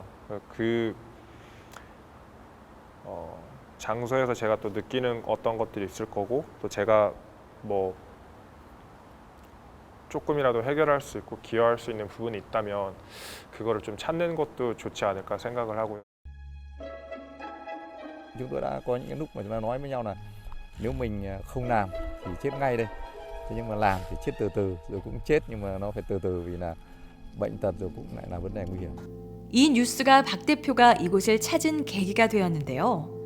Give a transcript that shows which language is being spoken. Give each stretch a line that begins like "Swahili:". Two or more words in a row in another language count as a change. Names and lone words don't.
Korean: 그 장소에서 제가 또 느끼는 어떤 것들이 있을 거고 또 제가 뭐 조금이라도 해결할 수 있고 기여할 수 있는 부분이 있다면 그거를 좀 찾는 것도 좋지 않을까 생각을 하고요.
Vietnamese: Chúng tôi đã có những lúc mà chúng ta nói với nhau là nếu mình không làm thì chết ngay đây. Thế nhưng mà làm thì chết từ từ rồi cũng chết nhưng mà nó phải từ từ vì là bệnh tật rồi cũng lại là vấn đề nguy hiểm.
Korean: 이 뉴스가 박 대표가 이곳을 찾은 계기가 되었는데요.